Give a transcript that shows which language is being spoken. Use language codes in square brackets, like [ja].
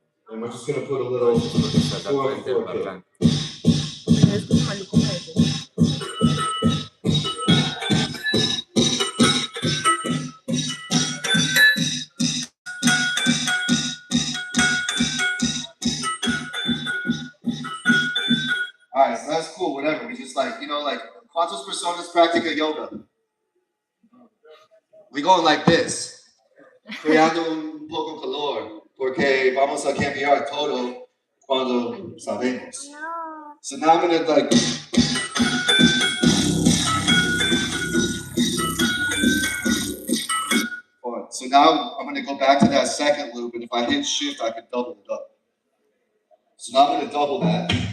[en] And we're just gonna put a little 4/4 All right, so that's cool, whatever. We just like [es] ¿cuántas personas practica yoga? [en] We going like this. [es] Creando un poco calor, porque vamos a cambiar todo cuando sabemos. [en] So now I'm gonna So now I'm gonna go back to that second loop, and if I hit shift, I can double it up. So now I'm gonna double that.